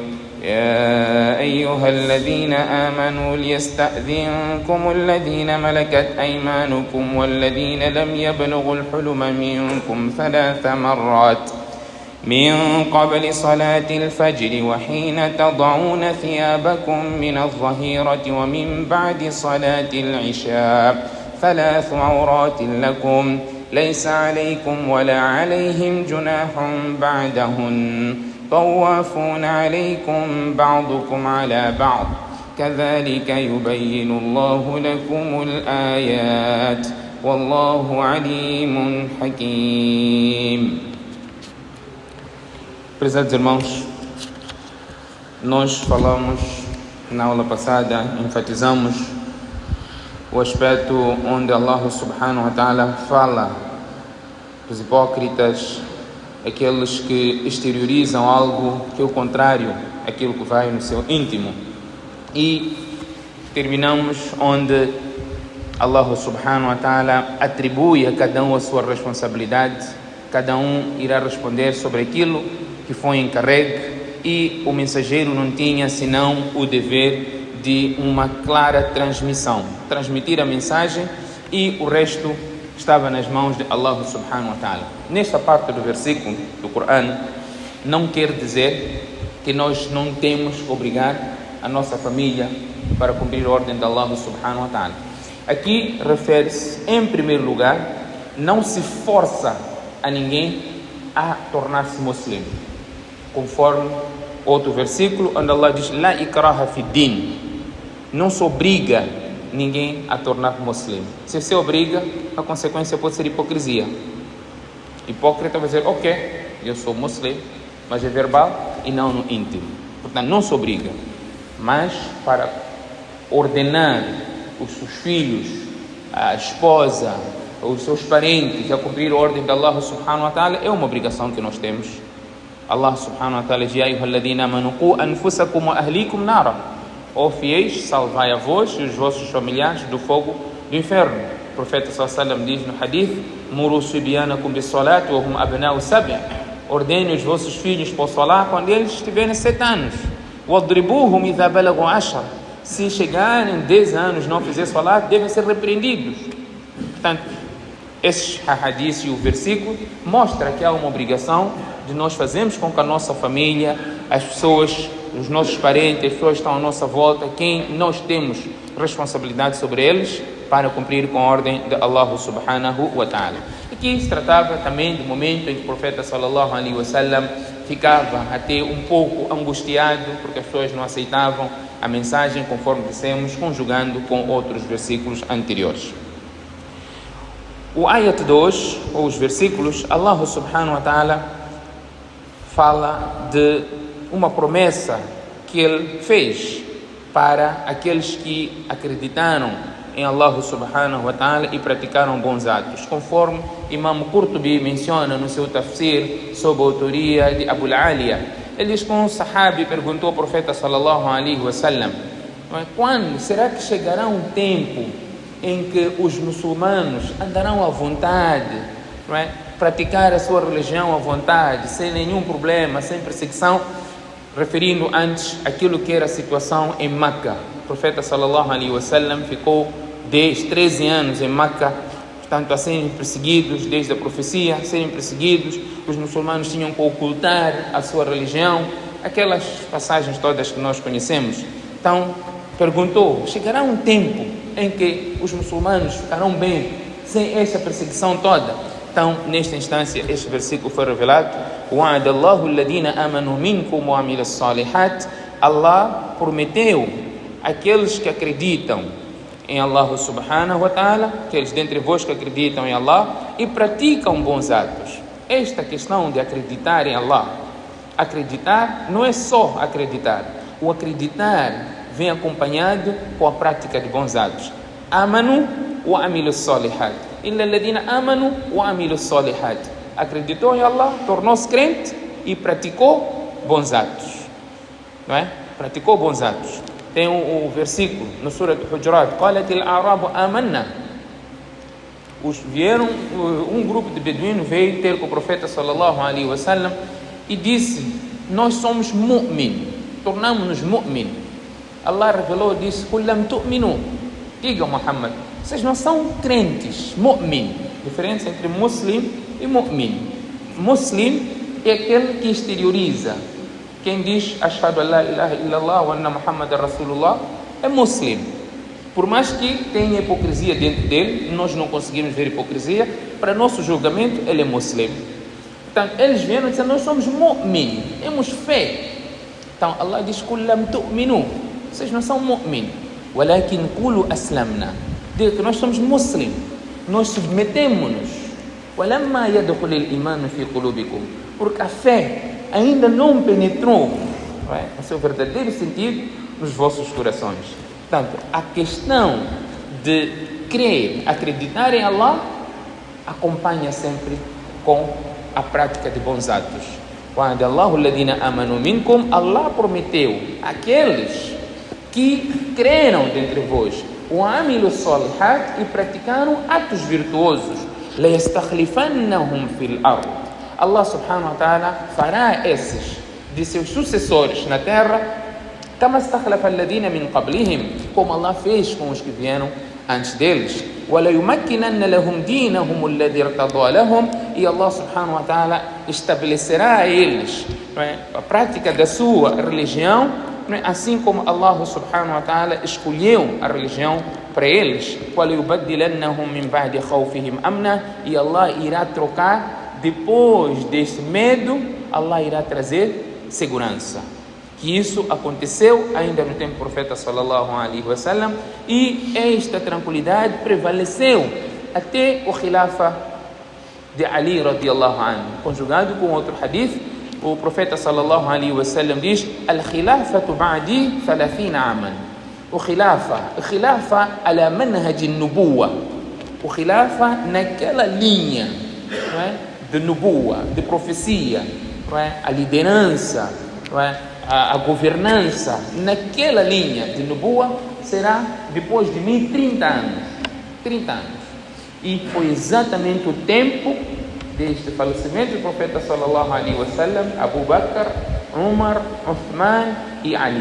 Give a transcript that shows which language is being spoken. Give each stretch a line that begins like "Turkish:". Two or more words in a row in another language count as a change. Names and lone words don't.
Arabic: يا أيها الذين آمنوا ليستأذنكم الذين ملكت أيمانكم والذين لم يبلغوا الحلم منكم 3 مرات من قبل صلاة الفجر وحين تضعون ثيابكم من الظهيرة ومن بعد صلاة العشاء 3 عورات لكم ليس عليكم ولا عليهم جناح بعدهن طوافون عليكم بعضكم على بعض كذلك يبين الله لكم الآيات والله عليم حكيم.
Portuguese: Prezados irmãos, nós falamos na aula passada, enfatizamos o aspecto onde Allah
Arabic: سبحانه وتعالى
Portuguese: fala dos hipócritas, aqueles que exteriorizam algo que é o contrário àquilo que vai no seu íntimo. E terminamos onde Allah
Arabic: سبحانه وتعالى
Portuguese: atribui a cada um a sua responsabilidade, cada um irá responder sobre aquilo que foi encarregue e o mensageiro não tinha senão o dever de uma clara transmissão, transmitir a mensagem e o resto estava nas mãos de Allah
Arabic: سبحانه وتعالى.
Portuguese: Nesta parte do versículo do Corão não quer dizer que nós não temos que obrigar a nossa família para cumprir a ordem de Allah
Arabic: سبحانه وتعالى.
Portuguese: Aqui refere-se, em primeiro lugar, não se força a ninguém a tornar-se muçulmano, conforme outro versículo onde Allah diz
Arabic: لا إكراه في الدين,
Portuguese: não se obriga ninguém a tornar muçulmano. Se você obriga, a consequência pode ser hipocrisia. Hipócrita vai dizer, ok, eu sou muçulmano, mas é verbal e não no íntimo. Portanto, não se obriga, mas para ordenar os seus filhos, a esposa, os seus parentes a cumprir a ordem de Allah
Arabic: سبحانه وتعالى
Portuguese: é uma obrigação que nós temos. Allah
Arabic: سبحانه وتعالى
Portuguese: diz
Arabic: يا أيها الذين آمنوا قوا أنفسكم وأهليكم نارا,
Portuguese: ó fiéis, salvai a vós e os vossos familiares do fogo do inferno. O profeta
Arabic: صلى الله عليه وسلم
Portuguese: diz no hadith
Arabic: مروا صبيانكم بالصلاة وهم أبناء سبع',
Portuguese: ordene os vossos filhos para o salat quando eles tiverem 7 anos.
Arabic: واضربوهم إذا بلغوا
Portuguese: 10, se chegarem 10 anos não fizer salat devem ser repreendidos. Portanto, esse hadith e o versículo mostra que há uma obrigação de nós fazermos com que a nossa família, as pessoas, os nossos parentes, as pessoas que estão à nossa volta, quem nós temos responsabilidade sobre eles para cumprir com a ordem de Allah
Arabic: سبحانه وتعالى.
Portuguese: Aqui se tratava também do momento em que o profeta
Arabic: صلى الله عليه وسلم
Portuguese: ficava até um pouco angustiado porque as pessoas não aceitavam a mensagem, conforme dissemos, conjugando com outros versículos anteriores. O ayat 2, ou os versículos, Allah
Arabic: سبحانه وتعالى
Portuguese: fala de uma promessa que ele fez para aqueles que acreditaram em Allah
Arabic: سبحانه وتعالى
Portuguese: e praticaram bons atos, conforme Imam Qurtubi menciona no seu tafsir sob a autoria de Abu al-Aliya. Ele diz que um sahabi perguntou ao profeta
Arabic: صلى الله عليه وسلم,
Portuguese: quando será que chegará um tempo em que os muçulmanos andarão à vontade, não é? Praticar a sua religião à vontade, sem nenhum problema, sem perseguição, referindo antes aquilo que era a situação em Meca. O profeta
Arabic: صلى الله عليه وسلم
Portuguese: ficou 13 anos em Meca, portanto a serem perseguidos, desde a profecia, a serem perseguidos, os muçulmanos tinham que ocultar a sua religião, aquelas passagens todas que nós conhecemos. Então perguntou, chegará um tempo em que os muçulmanos ficarão bem sem essa perseguição toda. Então, nesta instância, este versículo foi revelado.
Arabic: وَعَدَ اللَّهُ الَّذِينَ آمَنُوا مِنْكُمْ وَعَمِلُوا الصَّالِحَاتِ.
Portuguese: Allah prometeu aqueles que acreditam em Allah
Arabic: سبحانه وتعالى,
Portuguese: aqueles dentre vós que acreditam em Allah e praticam bons atos. Esta questão de acreditar em Allah, acreditar não é só acreditar. O acreditar vem acompanhado com a prática de bons atos.
Arabic: آمنوا وعملوا الصالحات. إلا الذين آمنوا وعملوا الصالحات.
Portuguese: Acreditou em Allah, tornou-se crente e praticou bons atos. Não é? Praticou bons atos. Tem o versículo no Surah Al-Hujurat:
Arabic: قالت الأعراب آمنا.
Portuguese: Vieram, um grupo de beduínos veio ter com o profeta
Arabic: صلى الله عليه وسلم
Portuguese: e disse: nós somos mu'min, tornamos-nos mu'min. Allah revelou e disse:
Arabic: قل لم تؤمنوا. Diga, Muhammad,
Portuguese: vocês não são crentes. Mu'min, diferença entre muslim e mu'min. Muslim é aquele que exterioriza. Quem diz
Arabic: أشهد أن لا إله إلا الله وأن محمدا رسول الله
Portuguese: é muslim. Por mais que tenha hipocrisia dentro dele, nós não conseguimos ver hipocrisia. Para nosso julgamento, ele é muslim. Então, eles vieram e disseram: nós somos mu'min, temos fé. Então, Allah diz:
Arabic: قل لم تؤمنوا.
Portuguese: Vocês não são mu'min.
Arabic: ولكن قولوا أسلمنا.
Portuguese: Diga que nós somos muslim. Nós submetemos-nos.
Arabic: ولما يدخل الإيمان في قلوبكم.
Portuguese: Porque a fé ainda não penetrou, não é, no seu verdadeiro sentido nos vossos corações. Portanto, a questão de crer, acreditar em Allah, acompanha sempre com a prática de bons atos. Quando Allah prometeu aqueles que creram dentre vós, e praticaram atos virtuosos, Allah
Arabic: سبحانه وتعالى
Portuguese: fará esses de seus sucessores na terra, como Allah fez com os que vieram antes deles. E Allah
Arabic: سبحانه وتعالى
Portuguese: estabelecerá a eles, a prática da sua religião, assim como Allah
Arabic: سبحانه وتعالى
Portuguese: escolheu a religião para eles. E Allah irá trocar. Depois desse medo, Allah irá trazer segurança. Que isso aconteceu ainda no tempo do profeta
Arabic: صلى الله عليه وسلم,
Portuguese: e esta tranquilidade prevaleceu até o khilafa de Ali
Arabic: رضي الله عنه.
Portuguese: Conjugado com outro hadith, o profeta
Arabic: صلى الله عليه وسلم
Portuguese: diz:
Arabic: الخلافة بعدي 30 عاما. O خلافة على منهاج النبوة.
Portuguese: O khilafa naquela linha, não é, de nubuwa, de profecia, não é? A liderança, não é? A governança naquela linha de nubuwa será depois de mim 30 anos. 30 anos. E foi exatamente o tempo deste falecimento do profeta
Arabic: صلى الله عليه وسلم,
Portuguese: Abu Bakr, Umar, Uthman e Ali.